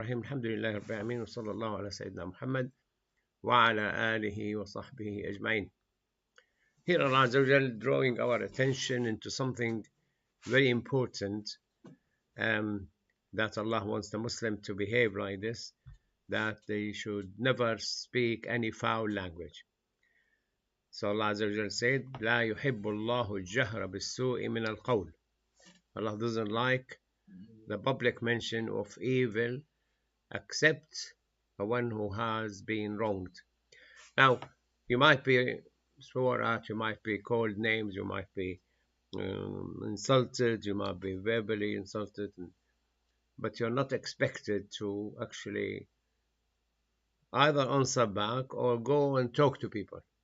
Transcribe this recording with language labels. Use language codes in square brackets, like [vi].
[ar] الرحيم الحمد لله رب العالمين وصلى الله على سيدنا محمد وعلى آله وصحبه أجمعين. [en] Here Allah Azza wa Jal drawing our attention into something very important, that Allah wants the Muslim to behave like this, that they should never speak any foul language. So Allah Azza wa Jal said, [ar] لا يحب الله الجهر بالسوء من القول. [en] Allah doesn't like the public mention of evil except the one who has been wronged. Now, you might be swore at, you might be called names, you might be insulted, you might be verbally insulted, but you're not expected to actually either answer back or go and talk to people.